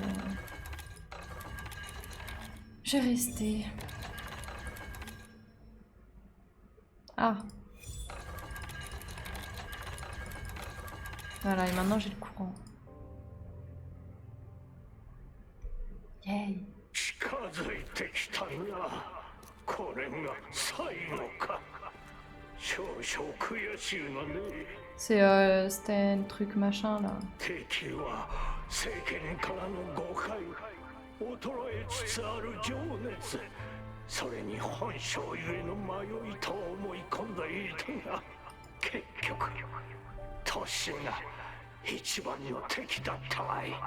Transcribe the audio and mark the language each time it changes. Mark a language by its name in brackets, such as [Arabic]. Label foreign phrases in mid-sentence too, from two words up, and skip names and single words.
[French] J'ai resté... Ah. Voilà, et maintenant j'ai le courant. Yay. [Japanese] 近づいてきたな。これが最後か。少々悔しいがね。 [French] C'était un truc machin là. [Japanese] 敵は世間からの誤解、衰えつつある情熱、それに本性ゆえの迷いと思い込んでいたが、結局都市が一番の敵だったわい。